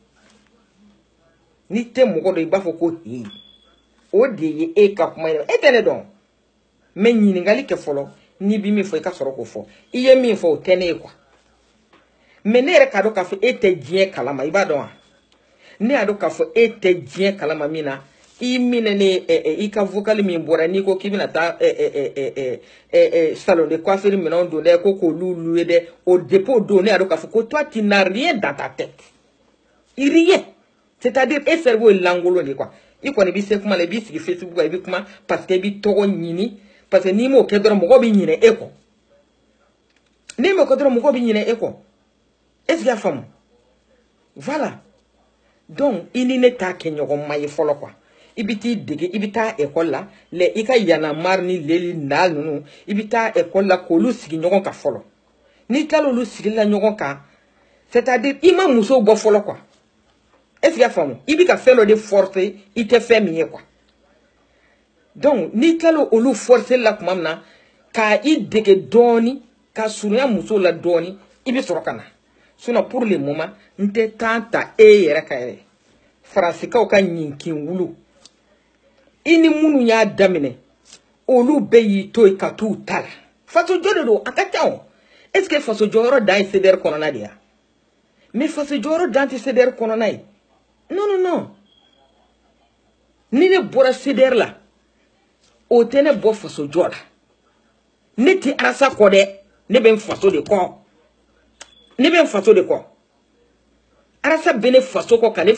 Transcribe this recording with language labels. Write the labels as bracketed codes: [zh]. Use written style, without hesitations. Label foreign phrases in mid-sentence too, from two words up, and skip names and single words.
[bm] n'i tɛ mɔgɔ dɔn i b'a fɔ ko hey o de ye e ka kuma ye e tɛ ne dɔn mais ɲininkali kɛ fɔlɔ n'i bi min fɔ i ka sɔrɔ k'o fɔ i ye min fɔ o tɛ ne ye [fr] quoi mais [bm] ne yɛrɛ k'a dɔn k'a fɔ e tɛ diɲɛ kalama i b'a dɔn wa ne y'a dɔn k'a fɔ e tɛ diɲɛ kalama min na i minɛ ne i ka vocal min bɔra n'i ko k'i bɛna taa [fr] salon de coiffure [bm] minɛnw don dɛ ko k'olu louer dɛ o depuis o don ne y'a dɔn k'a fɔ ko [fr] toi tu n'as rien dans ta tête rien c'est-à-dire [bm] e cerveau ye lankolon de quoi i kɔni b'i se kuma la i b'i sigi Facebook kan i bɛ kuma [fr] parce que [bm] i b'i tɔgɔ ɲini [fr] parce que [bm] n'i m'o kɛ dɔrɔn mɔgɔ b'i ɲinɛ e kɔ n'i m'o kɛ dɔrɔn mɔgɔ b'i ɲinɛ e kɔ [fr] est-ce que [bm] y'a faamu [fr] voilà donc [bm] i ni ne t'a kɛ ɲɔgɔn ma ye fɔlɔ quoi i bɛ t'i dege i bɛ taa école la i ka yanamar ni leli na ninnu i bɛ taa école la k'olu sigi ɲɔgɔn kan fɔlɔ n'i tilala olu sigila ɲɔgɔn kan c'est-à-dire i ma musow bɔ fɔlɔ quoi [fr] est-ce que [bm] y'a faamu i bɛ ka fɛn dɔ de forcer i tɛ fɛn min ye [fr] quoi donc [bm] n'i tilala olu forcer la tuma min na ka i dege dɔɔni ka surunya musow la dɔɔni i bɛ sɔrɔ ka na [fr] sinon pour le moment [bm] n tɛ temps ta e yɛrɛ ka yɛrɛ faransikaw ka ɲinkin wulu i ni minnu y'a daminɛ olu bɛɛ y'i to yen ka t'u ta la fasojɔ de don a ka ca o [fr] est-ce que [bm] fasojɔyɔrɔ dan ye CDR kɔnɔna de ya mais fasojɔyɔrɔ dan tɛ CDR kɔnɔna ye [fr] non non non [bm] ni ne bɔra CDR la o tɛ ne bɔ fasojɔ la ne tɛ arasa kɔ dɛ ne bɛ n faso de kɔ ne bɛ n faso de kɔ arasa bɛ ne faso kɔ ka ne